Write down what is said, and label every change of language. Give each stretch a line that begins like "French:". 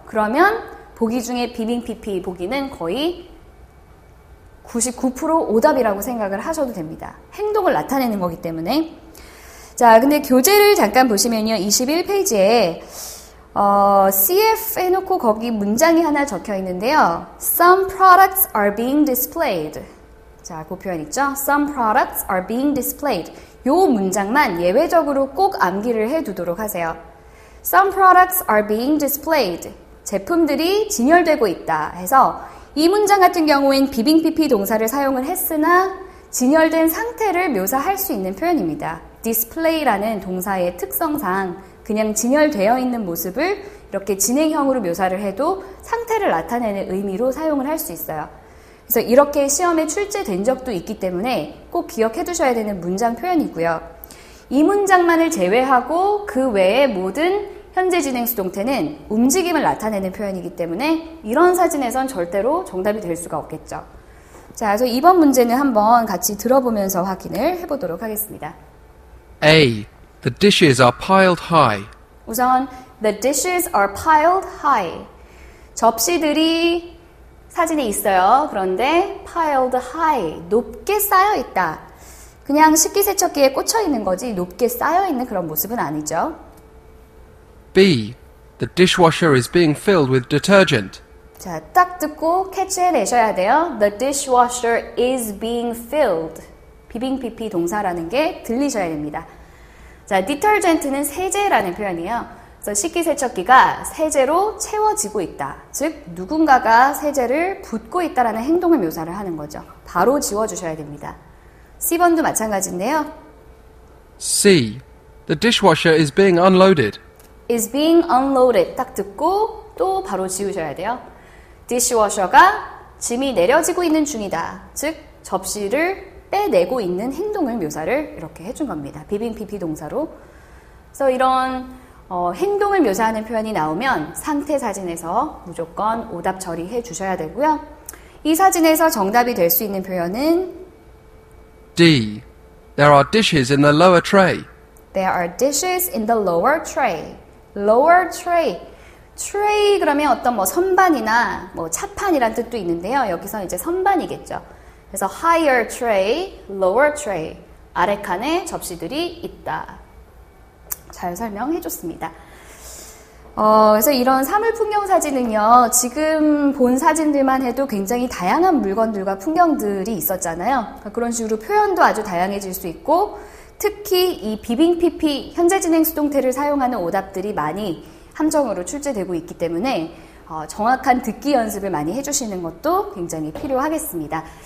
Korean: 그러면 보기 중에 비빙 PP 보기는 거의 99% 오답이라고 생각을 하셔도 됩니다. 행동을 나타내는 거기 때문에. 자, 근데 교재를 잠깐 보시면요. 21페이지에 CF 해놓고 거기 문장이 하나 적혀 있는데요.
English: Some products are being displayed.
Korean: 자, 그 표현 있죠?
English: Some products are being displayed.
Korean: 요 문장만 예외적으로 꼭 암기를 해두도록 하세요.
English: Some products are being displayed.
Korean: 제품들이 진열되고 있다 해서 이 문장 같은 경우엔 비빙 PP 동사를 사용을 했으나 진열된 상태를 묘사할 수 있는 표현입니다. display라는 동사의 특성상 그냥 진열되어 있는 모습을 이렇게 진행형으로 묘사를 해도 상태를 나타내는 의미로 사용을 할 수 있어요. 그래서 이렇게 시험에 출제된 적도 있기 때문에 꼭 기억해 두셔야 되는 문장 표현이고요. 이 문장만을 제외하고 그 외의 모든 현재 진행 수동태는 움직임을 나타내는 표현이기 때문에 이런 사진에선 절대로 정답이 될 수가 없겠죠. 자, 그래서 이번 문제는 한번 같이 들어보면서 확인을 해보도록 하겠습니다.
English: A. The dishes are piled high. 우선 the dishes are piled high.
Korean: 접시들이 사진에 있어요. 그런데
English: piled high,
Korean: 높게 쌓여 있다. 그냥 식기세척기에 꽂혀 있는 거지 높게 쌓여 있는 그런 모습은 아니죠.
English: B. The dishwasher is being filled with detergent.
Korean: 자, 딱 듣고 캐치해내셔야 돼요.
English: The dishwasher is being filled.
Korean: 비빙 PP 동사라는 게 들리셔야 됩니다. 자, detergent는 세제라는 표현이에요. 그래서 식기세척기가 세제로 채워지고 있다. 즉, 누군가가 세제를 붓고 있다라는 행동을 묘사를 하는 거죠. 바로 지워주셔야 됩니다. C번도 마찬가지인데요.
English: C. The dishwasher is being unloaded. is being unloaded.
Korean: 딱 듣고 또 바로 지우셔야 돼요. dishwasher가 짐이 내려지고 있는 중이다. 즉, 접시를 빼내고 있는 행동을 묘사를 이렇게 해준 겁니다. 비빙 PP 동사로. 그래서 이런 행동을 묘사하는 표현이 나오면 상태 사진에서 무조건 오답 처리해 주셔야 되고요. 이 사진에서 정답이 될 수 있는 표현은
English: D. There are dishes in the lower tray. There are dishes in the lower tray. lower tray.
Korean: tray 그러면 어떤 뭐 선반이나 뭐 차판이란 뜻도 있는데요. 여기서 이제 선반이겠죠.
English: 그래서 higher tray, lower tray.
Korean: 아래 칸에 접시들이 있다. 잘 설명해 줬습니다. 그래서 이런 사물 풍경 사진은요, 지금 본 사진들만 해도 굉장히 다양한 물건들과 풍경들이 있었잖아요. 그런 식으로 표현도 아주 다양해질 수 있고, 특히 이 비빙 PP, 현재 진행 수동태를 사용하는 오답들이 많이 함정으로 출제되고 있기 때문에 정확한 듣기 연습을 많이 해주시는 것도 굉장히 필요하겠습니다.